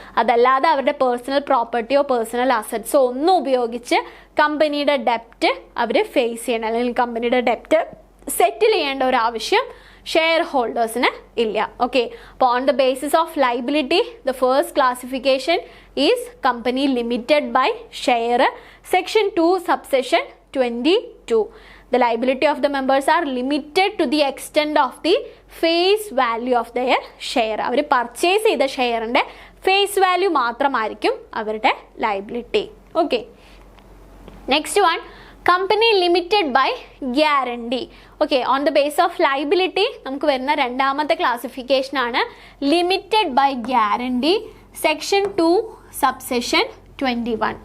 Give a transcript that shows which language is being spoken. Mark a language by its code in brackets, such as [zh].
[ml] അതല്ലാതെ അവരുടെ personal പ്രോപ്പർട്ടിയോ personal അസറ്റ്സോ ഒന്നും ഉപയോഗിച്ച് കമ്പനിയുടെ ഡെപ്റ്റ് അവർ ഫേസ് ചെയ്യണം അല്ലെങ്കിൽ കമ്പനിയുടെ ഡെപ്റ്റ് സെറ്റിൽ ചെയ്യേണ്ട ഒരു ആവശ്യം ഷെയർ ഹോൾഡേഴ്സിന് ഇല്ല. [en] Okay, അപ്പോൾ on the basis of liability the first classification is company limited by share. Section 2 subsection 22. The liability of the members are limited to the extent of the face value of their share. [ml] Our purchase ചെയ്ത ഷെയറിൻ്റെ face value മാത്രമായിരിക്കും അവരുടെ liability. [en] Okay, next one, company limited by guarantee. [ml] Okay, [en] on the base of liability [ml] നമുക്ക് വരുന്ന രണ്ടാമത്തെ ക്ലാസിഫിക്കേഷനാണ് limited by guarantee, section 2 subsection 21.